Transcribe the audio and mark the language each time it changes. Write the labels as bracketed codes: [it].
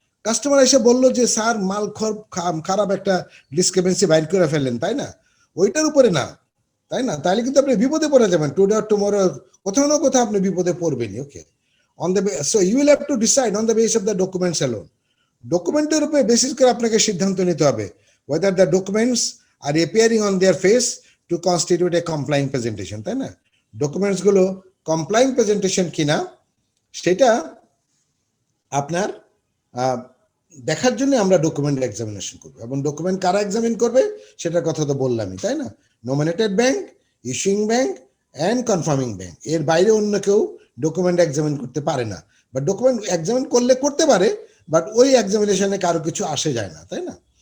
[bn] Customer এসে বললো যে স্যার মাল খারাপ, একটা ডিসক্রিপেন্সি বাইর করে ফেললেন, তাই না? ওইটার উপরে না, তাই না? তাহলে কিন্তু আপনি বিপদে পড়ে যাবেন, [en] today or tomorrow [bn] কোথাও না কোথাও আপনি বিপদে পড়বেনই। [en] Okay, on the so you will have to decide on the base of the documents alone. [bn] ডকুমেন্টের উপরে বেসিস করে আপনাকে সিদ্ধান্ত নিতে হবে [en] whether the documents are appearing on their face to constitute a complying presentation, [bn] তাই না? ডকুমেন্টস গুলো কমপ্লাইং প্রেজেন্টেশন কিনা সেটা আপনার দেখার জন্য আমরা ডকুমেন্ট এক্সামিনেশন করব, এবং ডকুমেন্ট কারা এক্সামিন করবে সেটার কথা তো বললামই, তাই না? Nominated bank, issuing bank and confirming bank, এর বাইরে অন্য কেউ ডকুমেন্ট এক্সামিন করতে পারে না, বা ডকুমেন্ট এক্সামিন করলে করতে পারে, বাট ওই এক্সামিনেশনে কারো কিছু আসে যায় না, তাই না?